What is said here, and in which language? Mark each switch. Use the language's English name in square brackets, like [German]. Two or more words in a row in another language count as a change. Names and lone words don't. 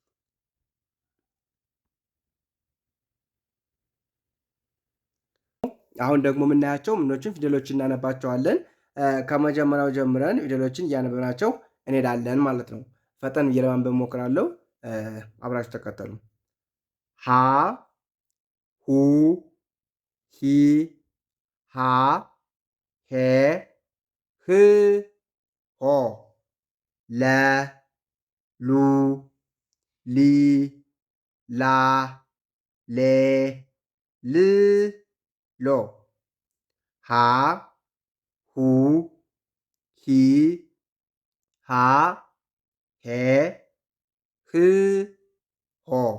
[Amharic] አሁን ደግሞ የምናያቸው ምኖችን ፊደሎችን እናነባቸዋለን። ከመጀመሪያው ጀምረን ፊደሎችን እያነበብናቸው እንሄዳለን ማለት ነው። ፈጠን ብዬ ለማንበብ እሞክራለሁ። አብራችሁ ተከተሉ። ሀ ሁ ሂ ሃ ሄ ህ ሆ ለ ሉ ሊ ላ ሌ ል ሎ ሀ ሁ ሂ ሃ ሄ ህ ሆ